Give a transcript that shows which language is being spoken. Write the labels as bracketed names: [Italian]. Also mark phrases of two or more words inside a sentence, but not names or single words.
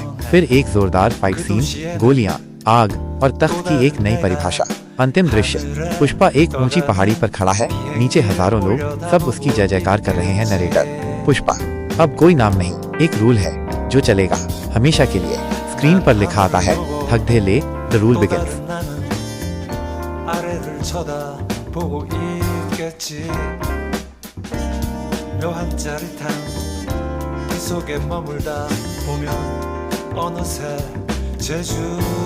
[Hindi] फिर एक जोरदार [English] fight scene, [Hindi] गोलियां, आग और तख्त की एक नई परिभाषा। अंतिम दृश्य, पुष्पा एक ऊंची पहाड़ी पर खड़ा है, नीचे हजारों लोग, सब उसकी जय जयकार कर रहे हैं। नरेटर, पुष्पा, अब कोई नाम नहीं, एक रूल है जो चलेगा हमेशा के लिए। स्क्रीन पर लिखा आता है ठग दे ले, [English] the rule begins. [Korean] 아래를 쳐다보고 있겠지. 묘한 짜릿함 그 속에 머물다 보면 어느새 제주